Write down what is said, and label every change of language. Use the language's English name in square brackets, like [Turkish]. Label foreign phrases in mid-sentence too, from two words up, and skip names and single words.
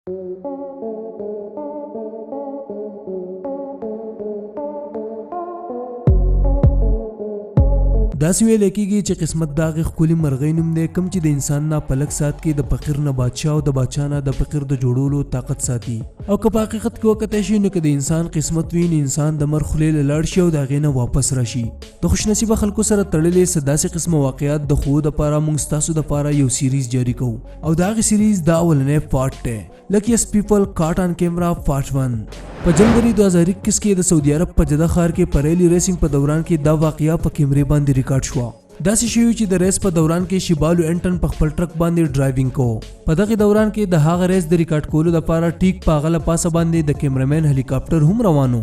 [Pashto] داسې ویل کېږي چې قسمت د هغې ښکلي مرغۍ نوم دی کوم چې د انسان نه په لږ ساعت کې د فقیر نه بادشاه او د بادشاه نه د فقیر د جوړولو طاقت ساتي. او که په حقیقت کې وکتای شي نو که د انسان قسمت وي نو انسان د مر خولې له لاړ شي او د هغې نه واپس راشي. د خوشنصیبه خلکو سره تړلې څه داسې قسمه واقعات د ښوو دپاره موږ ستاسو دپاره یو سیریز جاري کوو او د هغې سیریز دا اولنی پارټ دی. [English] Luckiest people caught on camera part 1. [Pashto] په جنوري 2021 کې د سعودي عرب په جده ښار کې په [English] rally racing [Pashto] په دوران کې دا واقعیا په کیمرې باندې ریکارډ شوه. داسې شوي چې د ریس په دوران کې شیبالو انټن په خپل ټرک باندې ډرایوینګ کوو. په دغه دوران کې د هغه ریس د ریکارډ کولو لپاره ټیک په هغه له پاسه باندې د کیمرامین هلیکاپټر هم روانو.